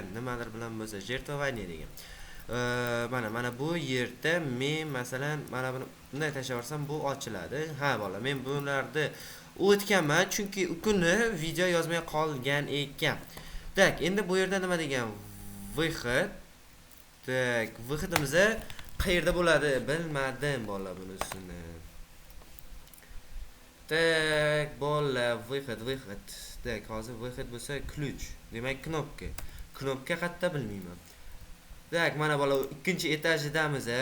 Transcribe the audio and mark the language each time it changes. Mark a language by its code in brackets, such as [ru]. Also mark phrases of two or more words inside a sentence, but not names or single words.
[uz] Nimadir bilan bo'lsa, jertovание degan. Mana bu yerda men masalan mana buni bunday tashlab yuborsam bu ochiladi. Ha, bola, men bularni o'tganman chunki u kuni video yozmay qolgan ekan. Tak, endi bu yerda nima degan? [ru] Выход. Tak, [uz] выходimiz qayerda bo'ladi? Bilmadim bola bunisini. Tak, bola, выход. Tak, hozir выход bo'lsa ключ. Demak, knopka. Knopka qayerda bilmayman. Tak, mana bola ikkinchi etajdamiz.